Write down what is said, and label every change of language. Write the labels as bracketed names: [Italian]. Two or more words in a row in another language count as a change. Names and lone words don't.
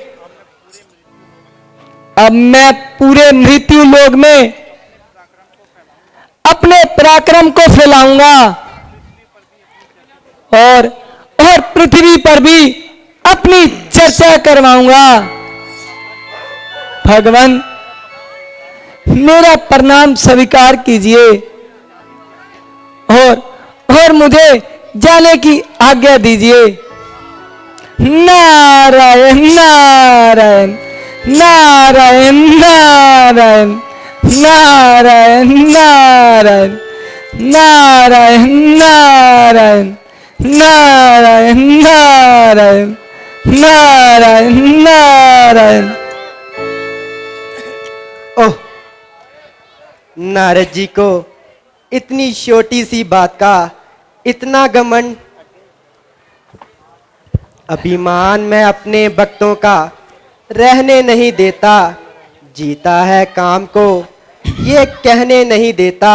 [Hindi] अब मैं पूरे मृत्यु लोक में अपने पराक्रम को फैलाऊंगा और पृथ्वी पर भी अपनी चर्चा करवाऊंगा। भगवान, मेरा प्रणाम स्वीकार कीजिए और मुझे जाने की आज्ञा दीजिए। नारायण नारायण नारायण नारायण नारायण नारायण नारायण नारायण नारायण नारायण नारायण नारायण। ओह, नारद जी को इतनी छोटी सी बात का इतना घमंड। अभिमान में अपने भक्तों का रहने नहीं देता, जीता है काम को ये कहने नहीं देता।